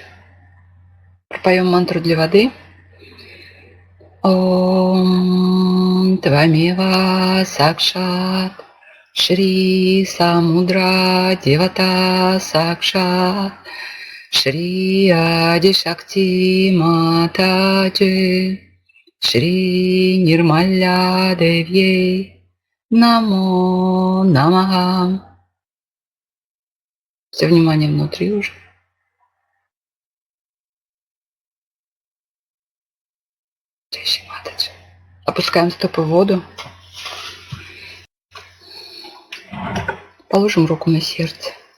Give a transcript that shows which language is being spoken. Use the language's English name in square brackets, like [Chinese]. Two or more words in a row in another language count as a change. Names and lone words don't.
[Russian] Пропоем мантру для воды. [Sanskrit] ॐ त्वमेव साक्षात् श्री समुद्र देवता साक्षात् श्री आदि शक्ति माताजी श्री निर्मला देव्यै नमो नमः. [Russian] Все внимание внутри уже. [Hindi] जय श्री माताजी. [Russian] Опускаем стопы в воду. Положим руку на сердце.